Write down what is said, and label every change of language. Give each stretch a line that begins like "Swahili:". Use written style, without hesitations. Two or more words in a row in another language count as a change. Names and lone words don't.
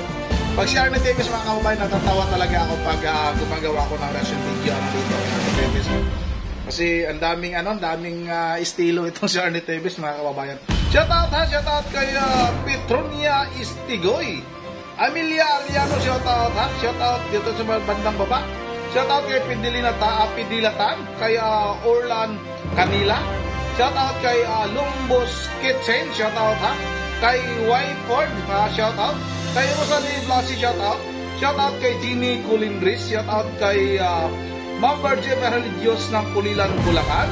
Filipino: Pag si Arnie Tevez, mga kababayan, natatawa talaga ako pag gumagawa ko ng
English: reaction video
Filipino: dito kay Arnie Tevez. Kasi ang daming estilo itong si Arnie Tevez, mga kababayan.
English: Shout out
Filipino: kay Petronia Istigoy, Amelia Ariano,
English: shout out
Filipino: dito sa bandang baba.
English: Shout out
Filipino: kay Pidilatan, kay Orlan Canila.
English: Shout out
Filipino: kay Lumbos Kitchen,
English: shout out
Filipino: kay Wyford,
English: shout out
Filipino: kay Rosalie Blasi,
English: shout out
Filipino: kay Jeannie Colindres,
English: shout out
Filipino: kay Ma'am Virgie Religios ng Pulilan, Bulacan.